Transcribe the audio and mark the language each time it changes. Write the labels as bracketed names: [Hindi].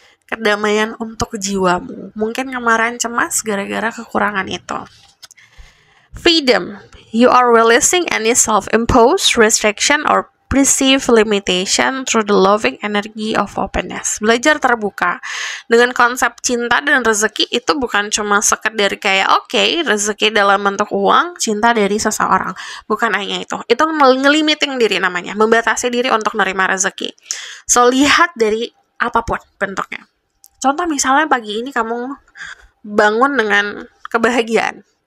[Indonesian] Kedamaian untuk jiwamu. Mungkin kemarin cemas gara-gara kekurangan itu. [English] Freedom. You are releasing any self-imposed restriction or perceived limitation through the loving energy of openness. [Indonesian] Belajar terbuka. Dengan konsep cinta dan rezeki itu bukan cuma sekedar kayak rezeki dalam bentuk uang, cinta dari seseorang. Bukan hanya itu. Itu ngelimiting diri namanya, membatasi diri untuk menerima rezeki. So lihat dari apapun bentuknya. Contoh misalnya pagi ini kamu bangun dengan kebahagiaan.